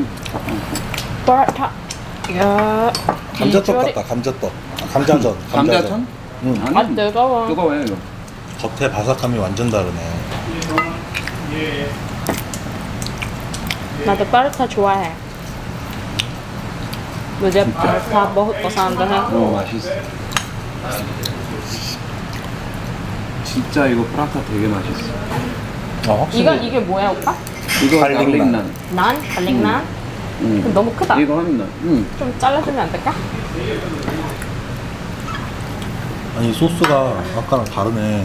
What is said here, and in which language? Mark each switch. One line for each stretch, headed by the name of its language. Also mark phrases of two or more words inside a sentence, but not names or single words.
Korean: 버터. 야. 감자떡 같다. 감자떡. 감자전. 감자전? 응. 아 뜨거워. 뜨거워요 이거. 겉에 바삭함이 완전 다르네. 나도 버터 좋아해.
Urdu: मुझे पराठा बहुत पसंद है.
Korean: 맛있어. 진짜 이거 프라타 되게 맛있어. 확실히 이게 뭐야 오빠? 이거 갈릭 갈릭난. 난? 갈릭난? 너무 크다. 이거 하면 좀 잘라주면 안 될까? 아니 소스가 아까랑 다르네.